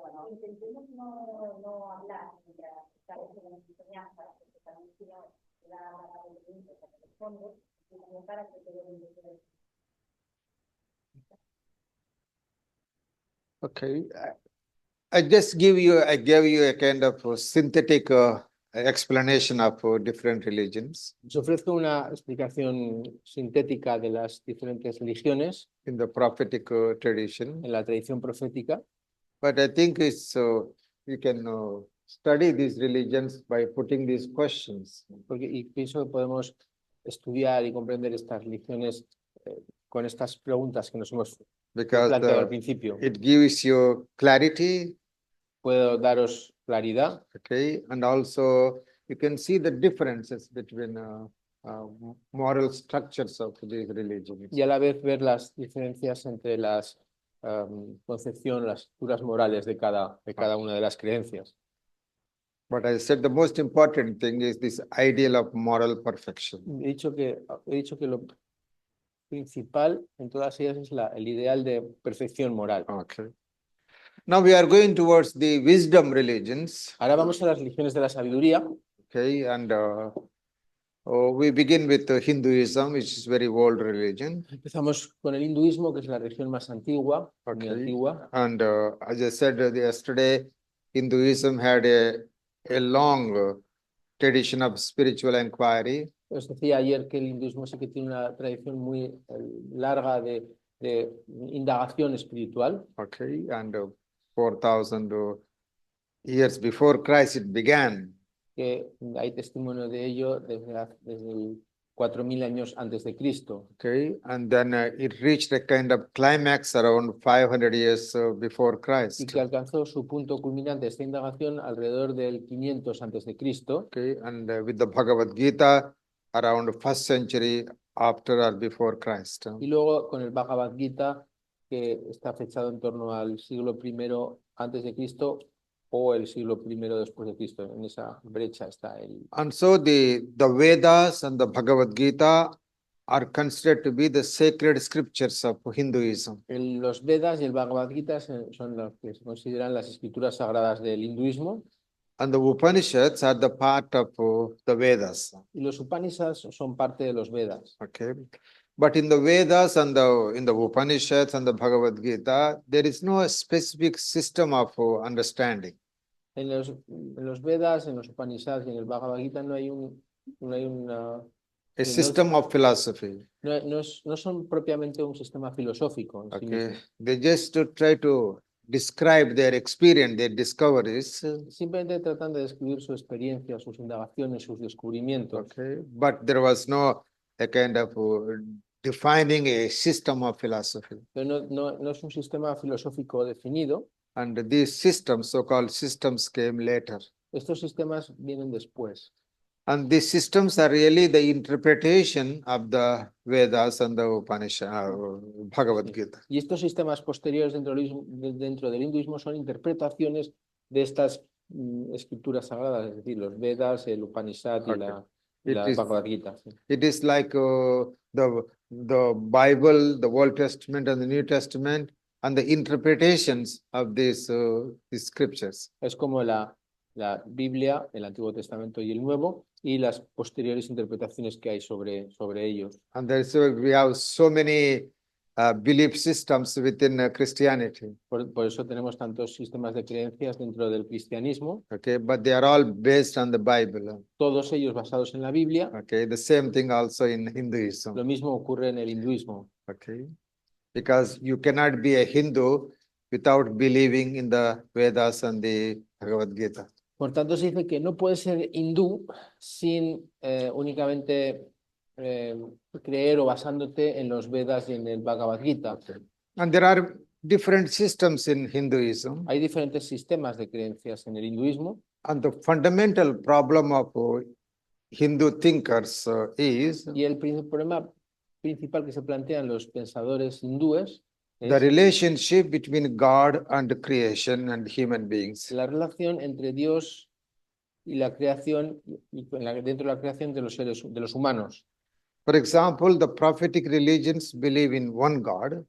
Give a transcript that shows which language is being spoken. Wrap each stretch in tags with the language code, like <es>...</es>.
<es>Intentemos no hablar mientras estamos en la enseñanza, porque también si no, la pregunta que responde, y también para que te den</es> <en>Okay, I gave you a kind of synthetic explanation of different religions</en> <es>Os ofrezco una explicación sintética de las diferentes religiones</es> <en>in the prophetic tradition,</en> <es>en la tradición profética,</es> <en>but I think it's you can study these religions by putting these questions.</en> <es>y pienso que podemos estudiar y comprender estas religiones con estas preguntas que nos hemos</es> <en>Because</en> <es>planteado al principio.</es> <en>it gives you clarity,</en> <es>Puedo daros claridad</es> <en>okay, and also you can see the differences between moral structures of these religions.</en> <es>y a la vez ver las diferencias entre las concepción, las estructuras morales de cada una de las creencias.</es> <en>But I said the most important thing is this ideal of moral perfection.</en> <es>He dicho que lo principal en todas ellas es el ideal de perfección moral.</es> <en>Okay. Now we are going towards the wisdom religions.</en> <es>Ahora vamos a las religiones de la sabiduría.</es> <en>Okay, and we begin with Hinduism, which is very old religion.</en> <es>Empezamos con el hinduismo, que es la religión más antigua, muy</es> <en>Okay.</en> <es>antigua.</es> <en>And as I said yesterday, Hinduism had a long tradition of spiritual inquiry.</en> <es>Os decía ayer que el hinduismo sí que tiene una tradición muy larga de indagación espiritual.</es> <en>Okay, and 4,000 years before Christ it began.</en> <es>Que hay testimonio de ello desde 4000 años antes de Cristo.</es> <en>Okay, and then it reached a kind of climax around 500 years before</en> <es>Y</es> <en>Christ.</en> <es>que alcanzó su punto culminante esta indagación alrededor del 500 antes de Cristo.</es> <en>Okay, and with the Bhagavad Gita around 1st century after or before Christ.</en> <es>Y luego con el Bhagavad Gita, que está fechado en torno al siglo I antes de Cristo o el siglo I después de Cristo. En esa brecha está el...</es> <en>And so the Vedas and the Bhagavad Gita are considered to be the sacred scriptures of Hinduism.</en> <es>Los Vedas y el Bhagavad Gita son los que se consideran las escrituras sagradas del hinduismo.</es> <en>And the Upanishads are the part of the Vedas.</en> <es>Y los Upanishads son parte de los Vedas.</es> <en>Okay, but in the Vedas and in the Upanishads and the Bhagavad Gita, there is no specific system of understanding.</en> <es>En los Vedas, en los Upanishads y en el Bhagavad Gita no hay una...</es> <en>A system of philosophy.</en> <es>No son propiamente un sistema filosófico en sí</es> <en>Okay,</en> <es>mismo.</es> <en>they just try to describe their experience, their discoveries.</en> <es>Simplemente tratan de describir su experiencia, sus indagaciones, sus descubrimientos.</es> <en>Okay, but there was no a kind of defining a system of philosophy.</en> <es>Pero no es un sistema filosófico definido.</es> <en>And these systems, so-called systems, came later.</en> <es>Estos sistemas vienen después.</es> <en>And these systems are really the interpretation of the Vedas and the Upanishads, Bhagavad Gita.</en> <es>Y estos sistemas posteriores dentro del hinduismo son interpretaciones de estas escrituras sagradas, es decir, los Vedas, el Upanishad y la Bhagavad Gita. Sí.</es> <en>It is like the Bible, the Old Testament and the New Testament, and the interpretations of these scriptures.</en> <es>Es como la Biblia, el Antiguo Testamento y el Nuevo, y las posteriores interpretaciones que hay sobre ellos.</es> <en>And there's we have so many belief systems within Christianity.</en> <es>Por eso tenemos tantos sistemas de creencias dentro del cristianismo.</es> <en>Okay, but they are all based on the Bible.</en> <es>Todos ellos basados en la Biblia.</es> <en>Okay, the same thing also in Hinduism.</en> <es>Lo mismo ocurre en el hinduismo.</es> <en>Okay, because you cannot be a Hindu without believing in the Vedas and the Bhagavad Gita.</en> <es>Por tanto, se dice que no puedes ser hindú sin únicamente creer o basándote en los Vedas y en el Bhagavad Gita.</es> <en>And there are different systems in Hinduism.</en> <es>Hay diferentes sistemas de creencias en el hinduismo.</es> <en>And the fundamental problem of Hindu thinkers is</en> <es>Y el problema principal que se plantean los pensadores hindúes</es> <en>the</en> <es>es</es> <en>relationship between God and creation and human beings.</en> <es>la relación entre Dios y la creación y dentro de la creación de los humanos.</es> <en>For example, the prophetic religions believe in one God,</en>